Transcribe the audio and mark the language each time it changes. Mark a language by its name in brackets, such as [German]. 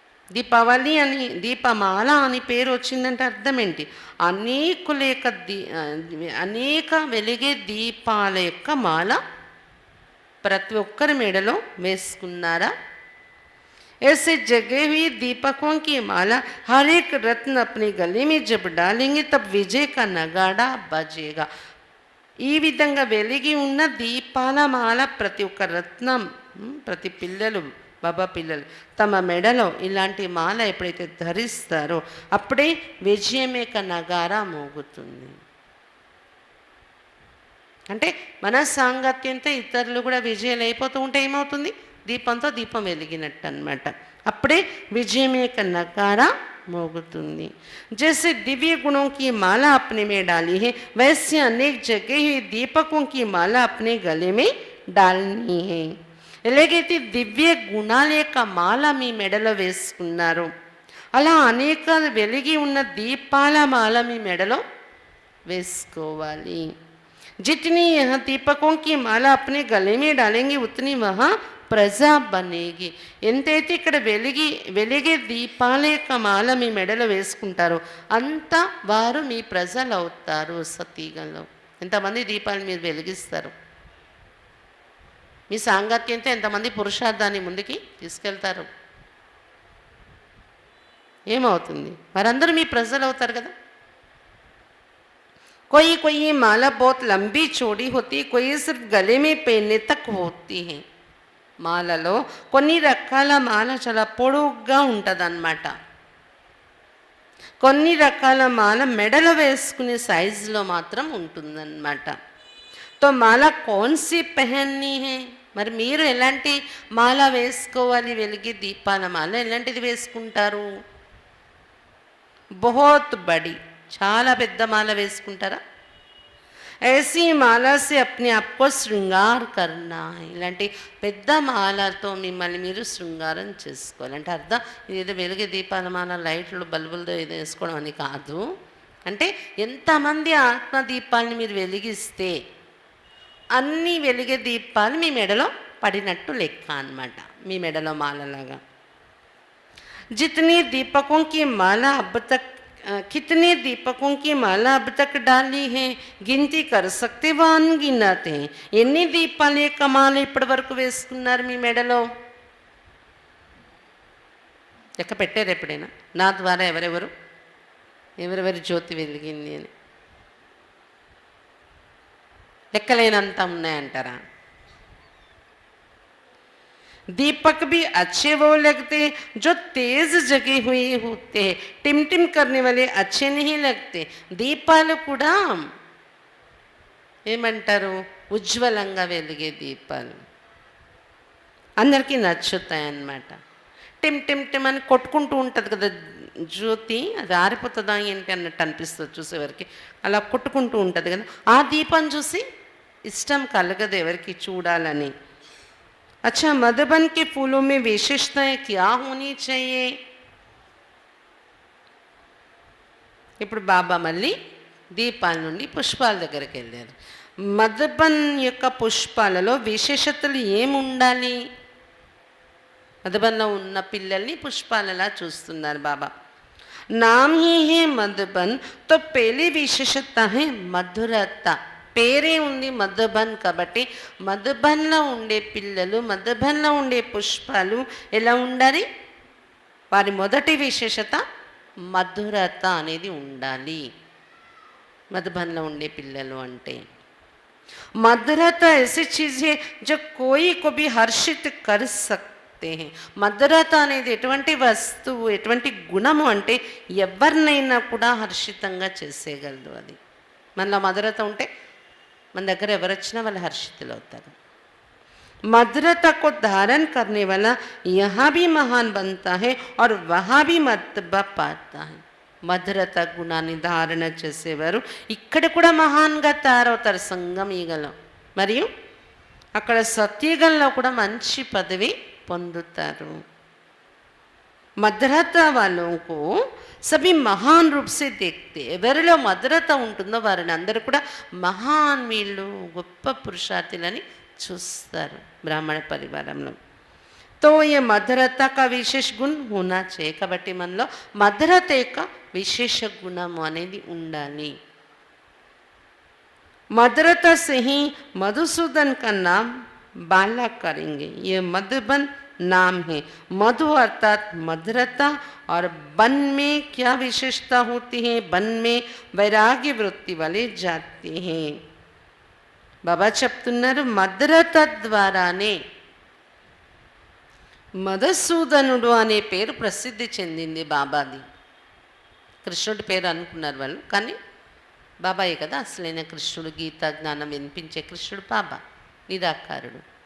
[Telugu] దీపావళి అని దీపమాల అని పేరు వచ్చిందంటే అర్థం ఏంటి? అనేకుల యొక్క అనేక వెలిగే దీపాల యొక్క మాల ప్రతి ఒక్కరి మెడలో వేసుకున్నారా? [Hindi] ऐसे जगे हुई दीपकों की माला हर एक रत्न अपने गले में जब डालेंगे तब विजय का नगाड़ा बजेगा. [Telugu] ఈ విధంగా వెలిగి ఉన్న దీపాల మాల ప్రతి ఒక్క రత్నం, ప్రతి పిల్లలు, బాబా పిల్లలు తమ మెడలో ఇలాంటి మాల ఎప్పుడైతే ధరిస్తారో అప్పుడే విజయం యొక్క నగారా మోగుతుంది. అంటే మన సాంగత్యంతో ఇతరులు కూడా విజయాలు అయిపోతూ ఉంటే ఏమవుతుంది? దీపంతో దీపం వెలిగినట్టు అనమాట. అప్పుడే విజయం యొక్క నగారా మోగుతుంది. [Hindi] जैसे दिव्य गुणों की माला अपने में डाली है वैसे अनेक जगह ही दीपकों की माला अपने गले में डालनी है. [Telugu] ఎలాగైతే దివ్య గుణాల యొక్క మాల మీ మెడలో వేసుకున్నారు అలా అనేక వెలిగి ఉన్న దీపాల మాల మీ మెడలో వేసుకోవాలి. [Hindi] जितनी यह दीपकों की माला अपने गले में डालेंगे उतनी वहाँ [Telugu] ప్రజా బనేగి. ఎంతైతే ఇక్కడ వెలిగే దీపాల యొక్క మాల మీ మెడలో వేసుకుంటారో అంత వారు మీ ప్రజలు అవుతారు. సతీగంలో ఎంతమంది దీపాలు మీరు వెలిగిస్తారు? మీ సాంగత్యంతో ఎంతమంది పురుషార్థాన్ని ముందుకి తీసుకెళ్తారు? ఏమవుతుంది? వారందరూ మీ ప్రజలు అవుతారు కదా. [Hindi] कोई कोई माला बहुत लंबी चौड़ी होती, कोई सिर्फ गले में पहनने तक होती है. [Telugu] మాలలో కొన్ని రకాల మాల చాలా పొడుగ్గా ఉంటుంది అన్నమాట. కొన్ని రకాల మాల మెడలో వేసుకునే సైజులో మాత్రం ఉంటుందన్నమాట. [Hindi] తో మాల కౌన్సీ పెహన్ని హే, [Telugu] మరి మీరు ఎలాంటి మాల వేసుకోవాలి? వెలిగి దీపాల మాల ఎలాంటిది వేసుకుంటారు? [Hindi] బహుత్ బడి, [Telugu] చాలా పెద్ద మాల వేసుకుంటారా? [Hindi] ऐसी माला से अपने आप को [Telugu] శృంగార్ [Hindi] करना है. [Telugu] ఇలాంటి పెద్ద మాలతో మిమ్మల్ని మీరు శృంగారం చేసుకోవాలి. అంటే అర్థం ఇదేదో వెలిగే దీపాల మాల లైట్లు బల్బులతో ఏదో వేసుకోవడం అని కాదు. అంటే ఎంతమంది ఆత్మదీపాలని మీరు వెలిగిస్తే అన్ని వెలిగే దీపాలు మీ మెడలో పడినట్టు లెక్క అన్నమాట. మీ మెడలో మాలలాగా. [Hindi] जितनी दीपकों की माला अब तक कितने दीपकों की माला अब तक डाली है गिनती कर सकते व अनगिनत हैं. [Telugu] ఎన్ని దీపాల యొక్క మాల ఇప్పటి వరకు వేసుకున్నారు మీ మెడలో? లెక్క పెట్టారు ఎప్పుడైనా? నా ద్వారా ఎవరెవరి జ్యోతి వెలిగింది అని లెక్కలేనంత ఉన్నాయంటారా? [Hindi] दीपक भी अच्छे वो लगते हैं जो तेज जगे हुए होते हैं, टिमटिम करने वाले अच्छे नहीं लगते. [Telugu] దీపాలు కూడా ఏమంటారు? ఉజ్వలంగా వెలిగే దీపాలు అందరికీ నచ్చుతాయి అన్నమాట. టిమ్ టిమ్ టిమ్ అని కొట్టుకుంటూ ఉంటుంది కదా జ్యోతి, అది ఆరిపోతుందా ఏంటి అన్నట్టు అనిపిస్తుంది చూసేవారికి. అలా కొట్టుకుంటూ ఉంటుంది కదా, ఆ దీపం చూసి ఇష్టం కలగదు ఎవరికి చూడాలని. [Hindi] अच्छा, मधुबन के फूलों में विशेषताएं क्या होनी चाहिए? [Telugu] ఇప్పుడు బాబా మళ్ళీ దీపాల నుండి పుష్పాల దగ్గరికి వెళ్ళారు. మధుబన్ యొక్క పుష్పాలలో విశేషతలు ఏముండాలి? మధుబన్లో ఉన్న పిల్లల్ని పుష్పాలలా చూస్తున్నారు బాబా. [Hindi] నామ్ హీ హే మధుబన్, తో పెళ్లి విశేషత హే మధురత. [Telugu] పేరే ఉంది మధుబన్ కాబట్టి మధుబన్లో ఉండే పిల్లలు, మధుబన్లో ఉండే పుష్పాలు ఎలా ఉండాలి? వారి మొదటి విశేషత మధురత అనేది ఉండాలి. మధుబన్లో ఉండే పిల్లలు అంటే మధురత [Hindi] ऐसी चीज है जो कोई को भी हर्षित कर सकते हैं. [Telugu] మధురత అనేది ఎటువంటి వస్తువు, ఎటువంటి గుణము అంటే ఎవరినైనా కూడా హర్షితంగా చేసేయగలదు. అది మనలో మధురత ఉంటే మన దగ్గర ఎవరు వచ్చినా వాళ్ళు హర్షితులు అవుతారు. [Hindi] मधुरता को धारण करने वाला यहाँ भी महान बनता है और वहाँ भी मर्तबा पाता है. [Telugu] మధురత గుణాన్ని ధారణ చేసేవారు ఇక్కడ కూడా మహాన్గా తయారవుతారు సంగం ఈగలో, మరియు అక్కడ సత్యుగంలో కూడా మంచి పదవి పొందుతారు. మధురత వాళ్ళకు [Hindi] సభి మహాన్ రూప్ సే దేఖ్తే, [Telugu] ఎవరిలో మధురత ఉంటుందో వారిని అందరూ కూడా మహాన్, వీళ్ళు గొప్ప పురుషార్థులని చూస్తారు బ్రాహ్మణ పరివారంలో. [Hindi] తో ఏ మధురత కా విశేష గుణ హోనా चाहिए. [Telugu] కాబట్టి మనలో మధురత యొక్క విశేష గుణము అనేది ఉండాలి. [Hindi] मधुरता से ही मधुसूदन का नाम बाला करेंगे. ये मधुबन नाम है. मधु अर्थात मधुरता, और बन में क्या विशेषता होती है? बन में वैराग्य वृत्ति वाले जाते हैं. [Telugu] बाबा చెప్తున్నారు మధురత ద్వారానే మధుసూదనుడు అనే పేరు ప్రసిద్ధి చెందింది బాబాది. కృష్ణుడి పేరు అనుకున్నారు వాళ్ళు, కానీ బాబాయే కదా అసలైన కృష్ణుడు. గీతా జ్ఞానం వినిపించే కృష్ణుడు బాబా, నిరాకారుడు.